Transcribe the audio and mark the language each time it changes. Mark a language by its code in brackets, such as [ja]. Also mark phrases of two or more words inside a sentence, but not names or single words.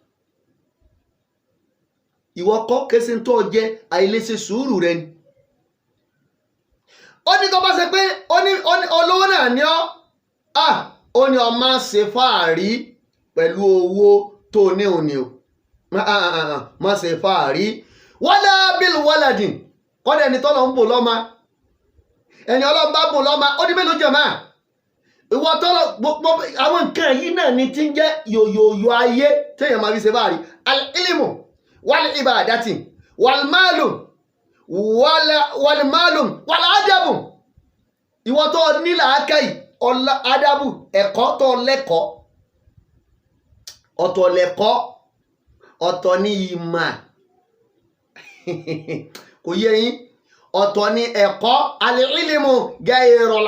[yo] Ìwọ kọ́ kése tó jẹ àìlèṣe sùúrù rẹ ni. Ó ní tó bá ṣe pé olówó náà ní ó ní ọmọ ṣe fàárí pẹ̀lú owó tó ní òní o. Má ṣe fàárí. [ar] ولا بالولد [yo] kọ́dẹ̀ ẹni tọ́lọ ń bò lọ́mọ. Ẹni Ọlọ́run bá bò lọ́mọ ó ní mélòó jẹ̀mọ́. Ìwọ tọ́lọ gbogbo àwọn nǹkan yìí náà ni ti ń jẹ́ yòyòyò ayé téèyàn máa fi ṣe fàárí. [ar] العلم والعبادة والمال والأدب. [yo] Ìwọ tó ní làákàyè adabu ẹ̀kọ́ tó lẹ́kọ̀ọ́ ọ̀tọ̀ lẹ́kọ̀ọ́ ọ̀tọ̀ ní ìmọ̀ kò yé yín ọ̀tọ̀ ní ẹ̀kọ́ [ar] العلم غير